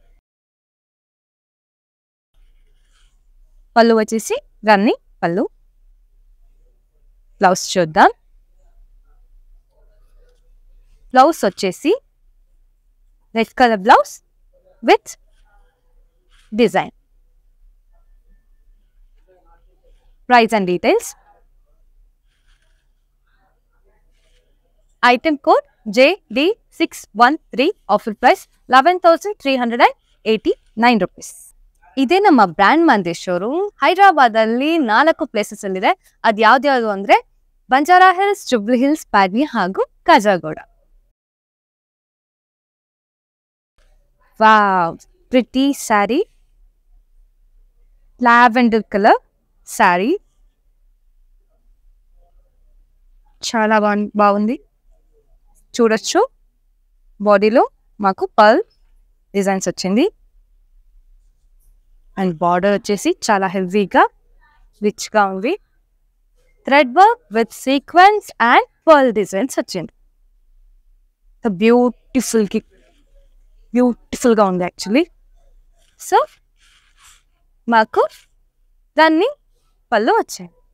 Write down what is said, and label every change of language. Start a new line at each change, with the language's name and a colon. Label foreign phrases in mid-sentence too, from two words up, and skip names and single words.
Telugu: పళ్ళు వచ్చేసి రన్నింగ్ పళ్ళు బ్లౌజ్ చూద్దాం బ్లౌజ్ వచ్చేసి
English: red colour blouse with design price and details item code JD613 offer price
Kannada: 11,389 ರೂಪೀಸ್ ಇದೇ ನಮ್ಮ ಬ್ರ್ಯಾಂಡ್ ಮಂದೇಶ್ವರು ಹೈದರಾಬಾದಲ್ಲಿ 4 ಪ್ಲೇಸಸ್ ಅಲ್ಲಿದೆ ಅದು ಯಾವ್ದ್ಯಾವುದು ಅಂದ್ರೆ ಬಂಜಾರಾ ಹಿಲ್ಸ್ ಜುಬ್ಲಿ ಹಿಲ್ಸ್ ಪ್ಯಾಡ್ನಿ ಹಾಗೂ ಕಾಜಾಗೋಡ
English: wow pretty saree lavender colour saree
Telugu: చాలా బాగుంది చూడొచ్చు బాడీలో మాకు
English: pearl designs
Telugu: వచ్చింది అండ్ బార్డర్ వచ్చేసి చాలా హెవీగా రిచ్గా ఉంది
English: thread work with sequence and pearl designs
Telugu: వచ్చింది బ్యూటిఫుల్గా ఉంది
English: actually so
Telugu: మాకు దాన్ని పళ్ళు వచ్చాయి